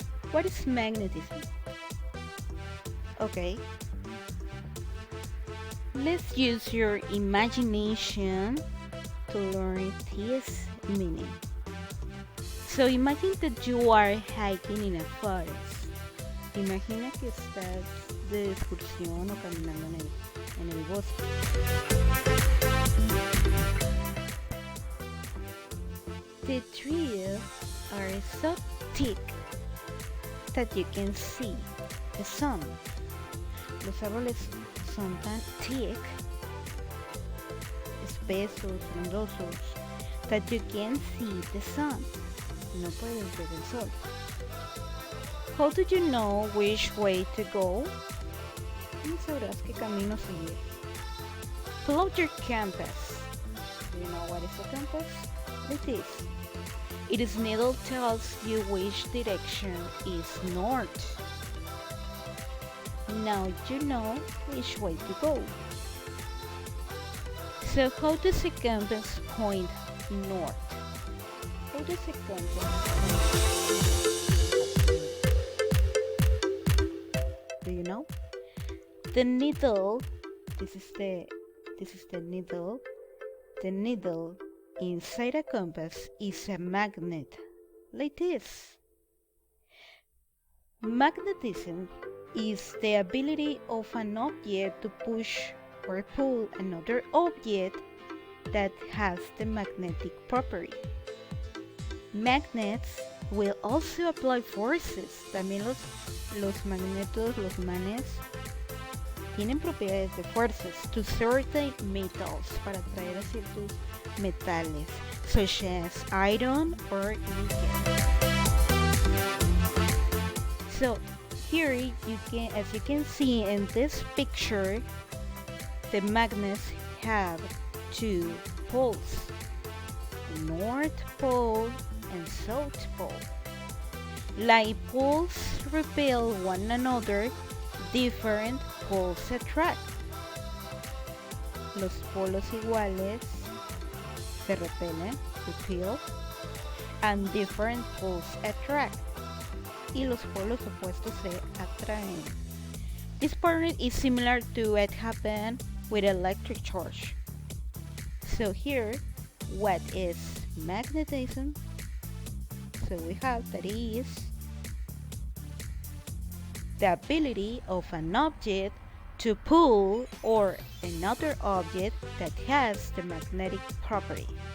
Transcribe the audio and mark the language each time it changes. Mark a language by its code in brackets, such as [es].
[en] What is magnetism? Okay, let's use your imagination to learn this meaning. So imagine that you are hiking in a forest. [es] Imagina que estás de excursión o caminando en el bosque. [en] The trees are so thick that you can see the sun. [es] Los árboles son tan [en] thick, [es] espesos, frondosos, [en] that you can see the sun. [es] No puedes ver el sol. [en] How do you know which way to go? [es] ¿Cómo sabrás qué camino seguir? [en] Pull out your compass. Do you know what is a compass? It is. Its needle tells you which direction is north. Now you know which way to go. So how does a compass point north? How does a compass do you know? The needle, this is the needle. The needle inside a compass is a magnet, like this. Magnetism is the ability of an object to push or pull another object that has the magnetic property. Magnets will also apply forces. [es] También los magnetos, los imanes, tienen propiedades de fuerzas [en] to certain metals, [es] para atraer a ciertos metales, [en] such as iron or nickel. So here as you can see in this picture, the magnets have two poles, North Pole and South Pole. Like poles repel one another, different poles attract. [es] Los polos iguales se repelen, repel, [en] and different poles attract. [es] Y los polos opuestos se atraen. [en] This pattern is similar to what happened with electric charge. So here, what is magnetism? So we have that is the ability of an object to pull or another object that has the magnetic property.